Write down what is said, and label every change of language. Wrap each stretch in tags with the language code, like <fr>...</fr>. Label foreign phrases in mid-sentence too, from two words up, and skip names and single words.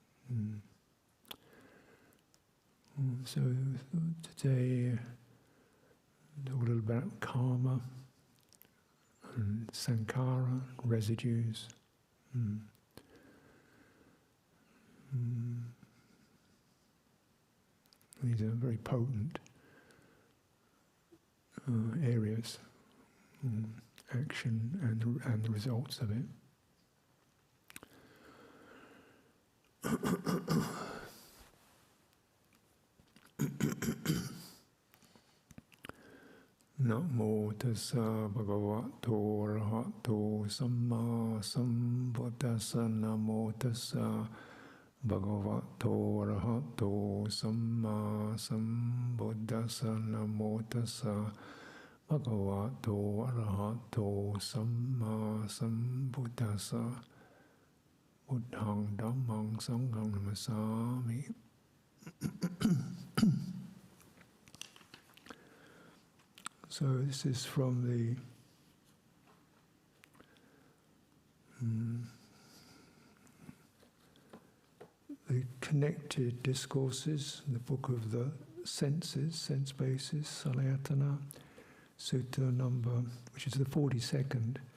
<en>So today, talk a little about karma and sankhara, residues. These are very potent areas, action and the results of it.</en> <pi>Namo tassa bhagavato arahato samma sambuddhassa. Namo tassa bhagavato arahato samma sambuddhassa. Namo tassa bhagavato arahato samma sambuddhassa. Buddhaṃ Dhammāṃ Saṅghāṃ Namasāmi.</pi> <en>So this is from the Connected Discourses, the book of the senses, sense basis, Salayatana, Sutta number, which is the 42nd</en>